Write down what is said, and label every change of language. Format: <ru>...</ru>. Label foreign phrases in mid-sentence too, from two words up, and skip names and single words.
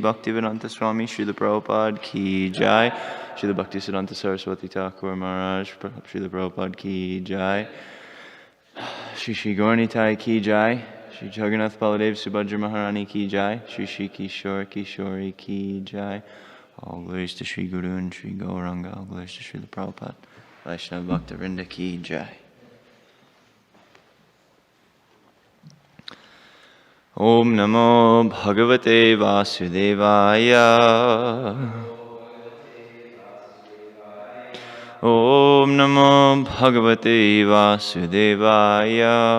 <hi>भक्तिवेदांत स्वामी श्रील प्रभुपाद की जय. श्रील भक्तिसिद्धांत सरस्वती ठाकुर महाराज श्रील प्रभुपाद की जय. श्री श्री गौरनिताई की जय. श्री जगन्नाथ बलदेव सुभद्रा महारानी की जय. श्री श्री किशोर किशोरी की जय.</hi> <en>All glories to Shri Guru and Shri Gauranga. All glories to Srila Prabhupada.</en> <hi>वैष्णव भक्त वृंद की जय.</hi> <sa>ॐ नमो भगवते वासुदेवाय. ॐ नमो भगवते वासुदेवाय.</sa>